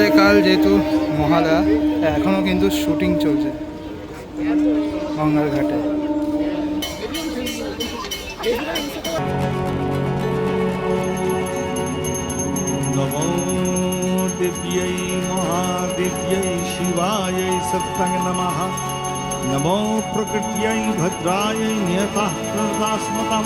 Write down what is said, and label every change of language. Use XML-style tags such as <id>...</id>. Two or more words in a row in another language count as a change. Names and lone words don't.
<bn>সকাল যেহেতু মহালয়া এখনও কিন্তু শুটিং চলছে গঙ্গার ঘাটে।</bn> <sa>नमो दिव्यै महादिव्यै शिवायै सत्संग नमः। नमो प्रकृत्यै भद्रायै नियतः प्रणतास्मतं।</sa>